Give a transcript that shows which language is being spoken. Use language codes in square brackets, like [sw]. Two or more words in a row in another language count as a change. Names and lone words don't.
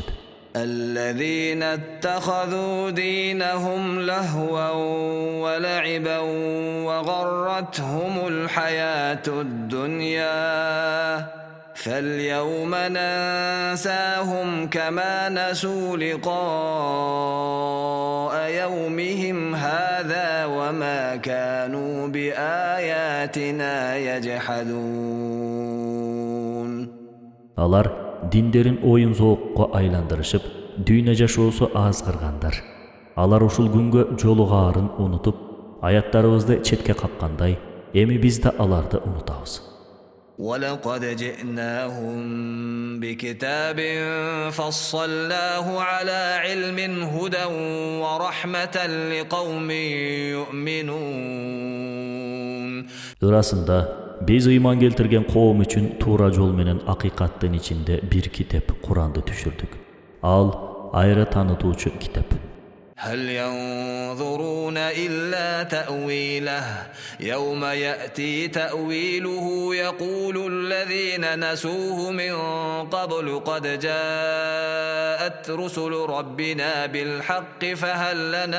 [ar] الذين اتخذوا دينهم لهوا ولعبا وغرتهم الحياة الدنيا فاليوم ننساهم كما نسوا لقاء يومهم هذا وما كانوا بآياتنا يجحدون. [ky] Алар диндерин оюн зоокко айландырышып, дүйнө жашоосу азгыргандар. Алар ушул күнгө жолугаарын унутуп, аяттарыбызды четке каккандай, эми биз да аларды унутабыз. [ar] ولقد جئناهم بكتاب فصلناه على علم هدى ورحمة لقوم يؤمنون. [ky] Ырасында биз ыйман келтирген коом үчүн туура жол менен акыйкаттын ичинде бир китеп Куранды түшүрдүк. Ал айра таанытуучу китеп. [ar] هل ينظرون إلا تأويله يوم يأتي تأويله يقول الذين نسوه من قبل قد جاءت رسل ربنا بالحق فهل